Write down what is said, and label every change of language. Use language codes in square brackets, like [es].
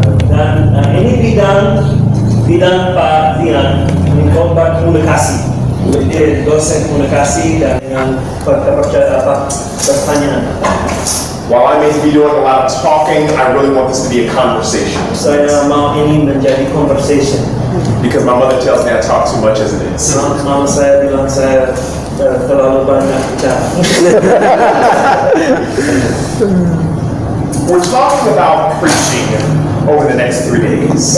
[id] Dan ini bidang Pak Tian, ini kombat komunikasi. Dia dosen komunikasi dan dengan pertanyaan. [en] While I may be doing a lot of talking, I really want this to be a conversation. [id] Saya mau ini menjadi conversation. [en] Because my mother tells me I talk too much as it is. [id] Mama saya bilang saya terlalu banyak bicara. [en] We're talking about preaching over the next 3 days.